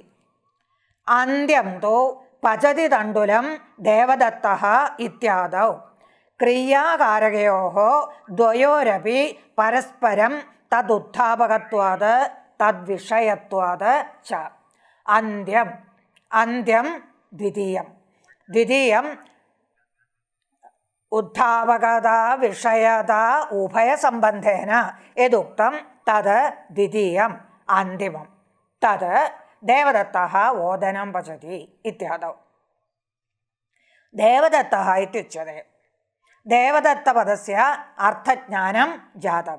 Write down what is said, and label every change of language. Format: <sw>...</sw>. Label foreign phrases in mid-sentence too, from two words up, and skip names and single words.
<sa>अन्त्यं तु पचति तण्डुलं देवदत्तः इत्यादौ क्रियाकारकयोः द्वयोरपि परस्परं तदुत्थापकत्वात् तद्विषयत्वात् च। अन्त्यं द्वितीयं ഉദ്ധാവകത വിഷയത ഉഭയസംബന്ധേന യദുക്തം തത് ദ്വിതീയം അന്തിമം തത് ദേവദത്തഃ ഓദനം പചതി ഇത്യാദൗ. ദേവദത്തഃ ഇത്യുച്യത്തെ. ദേവദത്തപദസ്യ അർത്ഥജ്ഞാനം ജാതം.</sa>